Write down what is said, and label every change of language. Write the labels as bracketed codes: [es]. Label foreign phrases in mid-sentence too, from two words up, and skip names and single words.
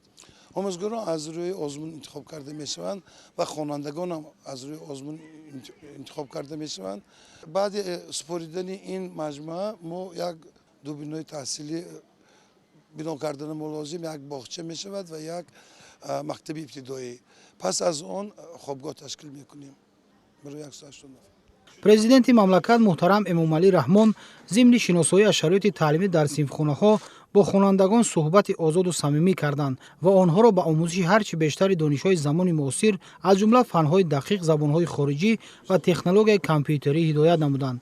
[tg] آموزگاران از روی آزمون انتخاب کرده میشوند و خوانندگان هم از روی آزمون انتخاب کرده میشوند. بعد سپردن این مجموعه ما یک دو بنای تحصیلی بنا کردن ما لازم، یک باغچه میشود و یک мактаби ибтидоӣ. Пас аз он хобгоҳ ташкил мекунем барои 180 нафар. президенти мамлакат муҳтарам Эмомалӣ Раҳмон зимни шиносоии аз шароити таълимӣ дар синфхонаҳо бо хонандагон суҳбати озоду самимӣ карданд ва онҳоро ба омӯзиши ҳарчи бештари донишҳои замони муосир аз ҷумла фанҳои дақиқ, забонҳои хориҷӣ ва технологияи компютерӣ ҳидоят намуданд.